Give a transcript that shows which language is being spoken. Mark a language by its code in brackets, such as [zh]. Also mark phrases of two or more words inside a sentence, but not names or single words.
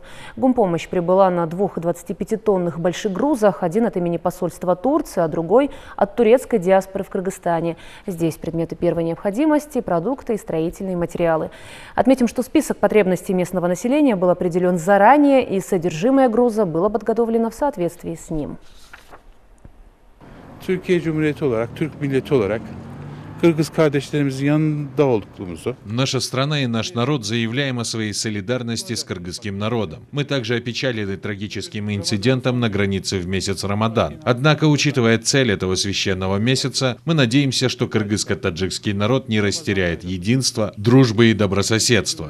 [ru] Гумпомощь прибыла на 2 25-тонных больших грузах, один от имени посольства Турции, а другой от турецкой диаспоры в Кыргызстане. Здесь предметы первой необходимости, продукты и строительные материалы. Отметим, что список потребностей местного населения был определен заранее, и содержимое груза было подготовлено в соответствии с ним. [tr] Türkiye Cumhuriyeti olarak, Türk milleti olarak Kırgız kardeşlerimizin yanında olduklarımızı. [ru] Наша страна и наш народ заявляем о своей солидарности с кыргызским народом. Мы также опечалены трагическим инцидентом на границе в месяц Рамадан. Однако, учитывая цель этого священного месяца, мы надеемся, что кыргызско-таджикский народ не растеряет единство, дружбы и добрососедства.